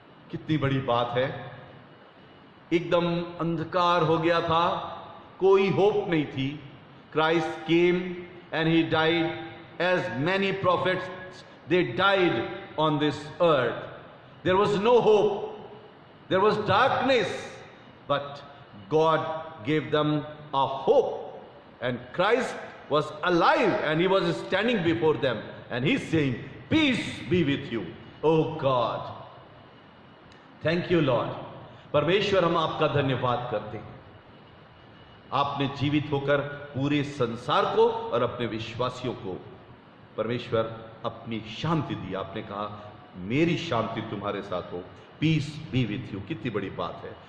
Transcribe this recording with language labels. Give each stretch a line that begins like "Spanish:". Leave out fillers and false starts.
Hindi: कितनी बड़ी बात है। एकदम अंधकार हो गया था, कोई होप नहीं थी।
English: Christ came and he died as many prophets they died on this earth. There was no hope, there was darkness, but God gave them a hope, and Christ was alive and he was standing before them and he's saying, peace be with you। Oh God, thank you Lord।
Hindi: परमेश्वर हम आपका धन्यवाद करते हैं, आपने जीवित होकर पूरे संसार को और अपने विश्वासियों को परमेश्वर अपनी शांति दी। आपने कहा मेरी शांति तुम्हारे साथ हो,
English: Peace be with you.
Hindi: कितनी बड़ी बात है।